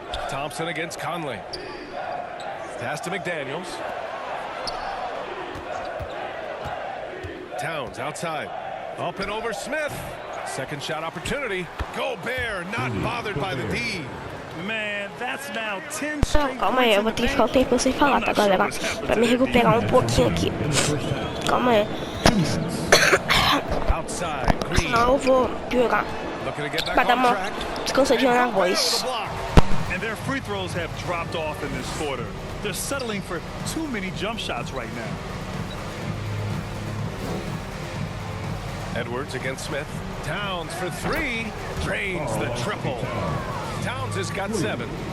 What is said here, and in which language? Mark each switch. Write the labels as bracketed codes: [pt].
[en] Thompson against Conley. Pass to McDaniels. Towns outside. Up and over Smith. Second shot opportunity. Gobert not bothered by the D. Man, that's now 10 straight. [pt] Calma aí, eu vou ter que ficar um tempo sem falar, tá, galera? Pra me recuperar um pouquinho aqui. Calma aí. Senão eu vou piorar. Pra dar uma descansadinha na voz. [en] And their free throws have dropped off in this quarter. They're settling for too many jump shots right now. Edwards against Smith. Towns for three. Drains the triple. Towns has got 7.